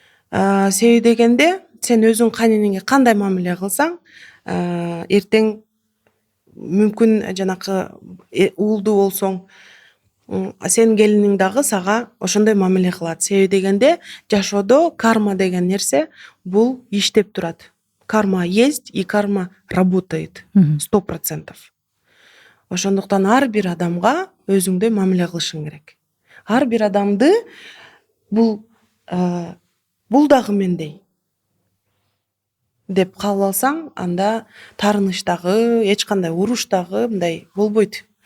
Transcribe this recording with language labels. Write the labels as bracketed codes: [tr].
[ky] Себеби дегенде, сен өзүң кайненеңе кандай мамиле кылсаң, эртең мүмкүн жанакы уулду болсоң, сенин келиниң дагы сага ошондой мамиле кылат. Себеби дегенде, жашоодо карма деген нерсе бул иштеп турат. [ru] Карма есть и карма работает 100%. [ky] Ошондуктан ар бир адамга өзүңдөй мамиле кылышың керек. Ар бир адамды бул дагы мендей деп кабыл алсаң, анда таарыныч дагы, эч кандай уруш дагы мындай болбойт.